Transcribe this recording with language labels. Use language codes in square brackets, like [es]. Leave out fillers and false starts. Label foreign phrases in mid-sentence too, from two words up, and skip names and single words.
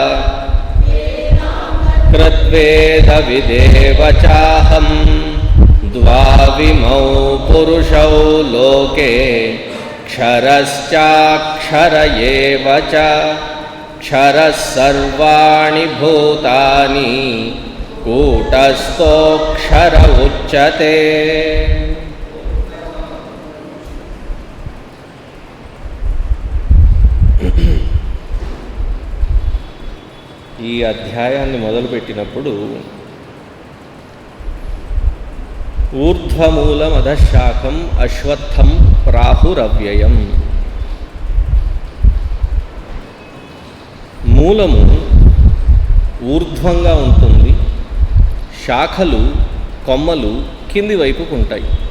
[sa] कृत्वेदविदेव चाहं द्वाविमौ पुरुषौ लोके क्षरश्चाक्षर एव च क्षरः सर्वाणि भूतानि कूटस्थोऽक्षर उच्यते। [te] ఈ అధ్యాయాన్ని మొదలుపెట్టినప్పుడు [sa] ऊर्ध्वमूलं अधःशाखं अश्वत्थं प्राहुरव्ययं, [te] మూలము ఊర్ధ్వంగా ఉంటుంది, శాఖలు కొమ్మలు కింది వైపుకు ఉంటాయి.